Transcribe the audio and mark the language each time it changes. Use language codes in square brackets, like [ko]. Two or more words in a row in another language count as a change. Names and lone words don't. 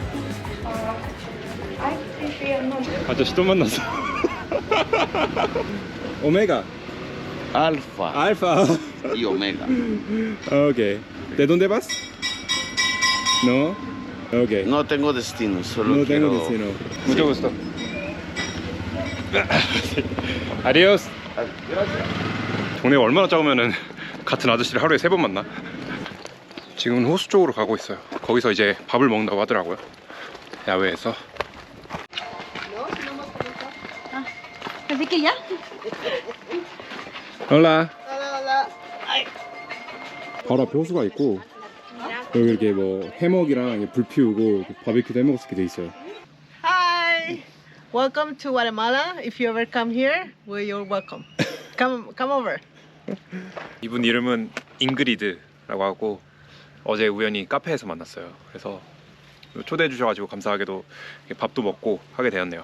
[ko] 아저씨 또 만났어. 오메가. [es] Alfa [ko] 알파. [es] y Omega. 오케이. ¿De dónde vas? No. 오케이. No tengo destino, solo No tengo quiero... destino. Mucho gusto. Adiós. [ko] 동네가 얼마나 작으면은 같은 아저씨를 하루에 3번 만나? 지금은 호수 쪽으로 가고 있어요. 거기서 이제 밥을 먹는다고 하더라고요. 야외에서. [es] Así que ya. 올라. Hola, hola. [ko] 바로 앞에 호수가 있고 여기 이렇게 뭐 해먹이랑 불 피우고 바베큐도 해먹을 수 있게 돼 있어요. [en] Hi. Welcome to Guatemala. If you ever come here, well, you're welcome. Come over. [ko] 이분 이름은 잉그리드라고 하고 어제 우연히 카페에서 만났어요. 그래서 초대해 주셔가지고 감사하게도 밥도 먹고 하게 되었네요.